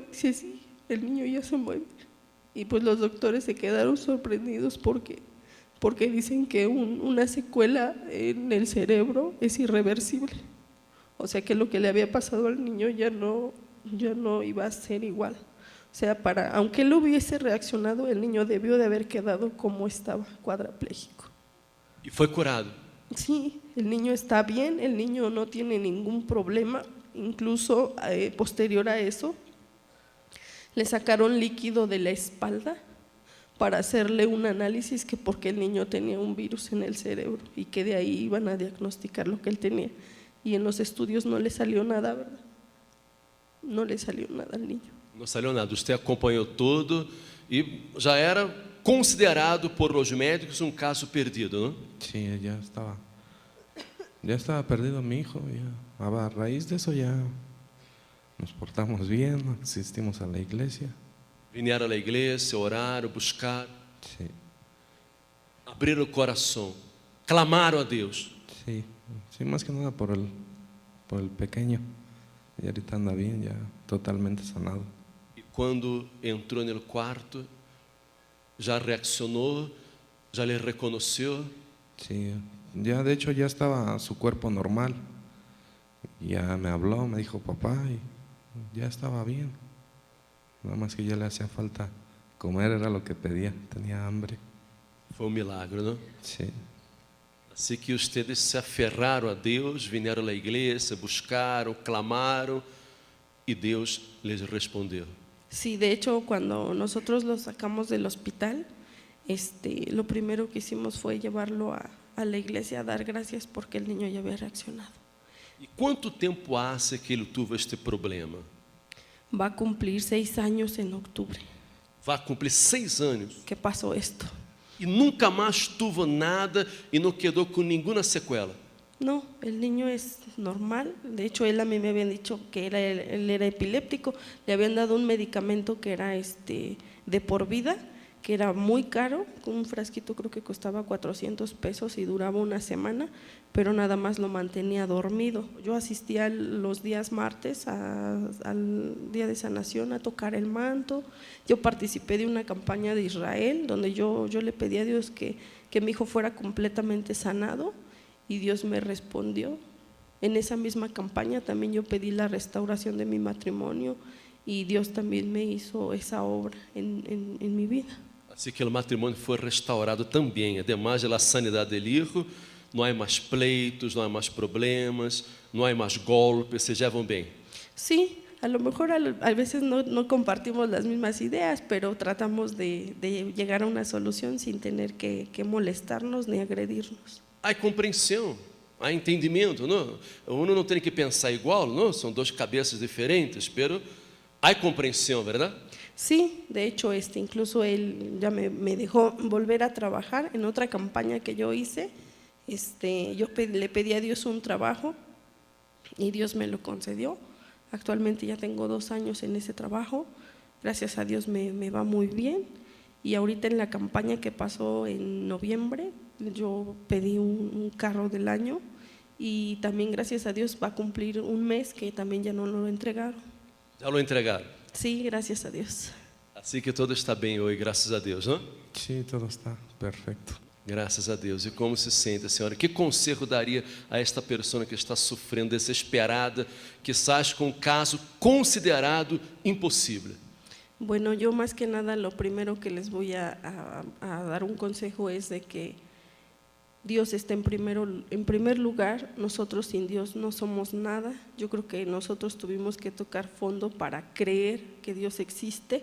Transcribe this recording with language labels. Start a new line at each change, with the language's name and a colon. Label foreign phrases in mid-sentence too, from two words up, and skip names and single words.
Spanish: Dice, sí, el niño ya se mueve. Y pues los doctores se quedaron sorprendidos porque dicen que una secuela en el cerebro es irreversible. O sea que lo que le había pasado al niño ya no iba a ser igual. O sea, aunque él hubiese reaccionado, el niño debió de haber quedado como estaba, cuadraplégico.
Portuguese: E foi curado.
Spanish: Sí, el niño está bien, el niño no tiene ningún problema. Incluso posterior a eso, le sacaron líquido de la espalda para hacerle un análisis, que porque el niño tenía un virus en el cerebro y que de ahí iban a diagnosticar lo que él tenía. Y en los estudios no le salió nada, ¿verdad? No le salió nada al niño.
Portuguese: Não saiu nada, você acompanhou tudo e já era considerado
Spanish: por los médicos
Portuguese: um caso perdido, não?
Spanish: Sí, ya estaba perdido mi hijo. A raíz de eso ya nos portamos bien, asistimos a la iglesia.
Portuguese: Vieram à igreja, oraram, buscaram,
Spanish: Sí,
Portuguese: abriram o coração, clamaram a Deus.
Spanish: sí, sí, más que nada por el pequeño. Y ahorita anda bien, ya totalmente sanado.
Portuguese: E quando entrou no quarto, já reaccionou, já lhe reconheceu.
Spanish: Sí, ya de hecho ya estaba su cuerpo normal. Ya me habló, me dijo papá y ya estaba bien. Nada más que ya le hacía falta comer, era lo que pedía, tenía hambre.
Portuguese: Foi milagre, não?
Spanish: Sí,
Portuguese: Assim que ustedes se aferraram a Deus, vieram à igreja, buscaram, clamaram e Deus lhes respondeu.
Spanish: Sí, de hecho, cuando nosotros lo sacamos del hospital, lo primero que hicimos fue llevarlo a la iglesia a dar gracias porque el niño ya había reaccionado.
Portuguese: E quanto tempo hace que ele teve este problema?
Spanish: Va a cumplir 6 años en octubre.
Portuguese: Vai cumprir 6 anos
Spanish: ¿Qué pasó esto?
Portuguese: e nunca mais tuvo nada e não quedou com nenhuma sequela.
Spanish: No, el niño es normal. De hecho, él a mí me habían dicho que él era epiléptico. Le habían dado un medicamento que era de por vida, que era muy caro. Un frasquito creo que costaba 400 pesos y duraba una semana, pero nada más lo mantenía dormido. Yo asistía los días martes al día de sanación a tocar el manto. Yo participé de una campaña de Israel donde yo le pedí a Dios que mi hijo fuera completamente sanado. Y Dios me respondió. En esa misma campaña también yo pedí la restauración de mi matrimonio y Dios también me hizo esa obra en mi vida.
Portuguese: Assim que o matrimônio foi restaurado também, además da sanidade do hijo, não há mais pleitos, não há mais problemas, não há mais golpes, se llevam bem.
Spanish: Sí, a lo mejor a veces no compartimos las mismas ideas, pero tratamos de llegar a una solución sin tener que molestarnos ni agredirnos.
Portuguese: Há compreensão, há entendimento, não? Uno não tem que pensar igual, não? São duas cabeças diferentes, pero há compreensão, verdade?
Spanish: Sí, de hecho, incluso él ya me dejó volver a trabajar en otra campaña que yo hice. Yo le pedí a Dios un trabajo y Dios me lo concedió. Actualmente ya tengo 2 años en ese trabajo. Gracias a Dios me va muy bien. Y ahorita en la campaña que pasó en noviembre, yo pedí un carro del año y también gracias a Dios va a cumplir un mes que también ya no lo entregaron.
Portuguese: Já lo entregaram.
Spanish: Sí, gracias a Dios.
Portuguese: Assim que tudo está bem hoje, graças a Deus, não?
Spanish: sí, todo está perfecto.
Portuguese: Graças a Deus. E como se sente, senhora? Que conselho daria a esta pessoa que está sofrendo, desesperada, quizás com um caso considerado impossível?
Spanish: Bueno, yo más que nada lo primero que les voy a dar un consejo es de que Dios está en primer lugar. Nosotros sin Dios no somos nada. Yo creo que nosotros tuvimos que tocar fondo para creer que Dios existe.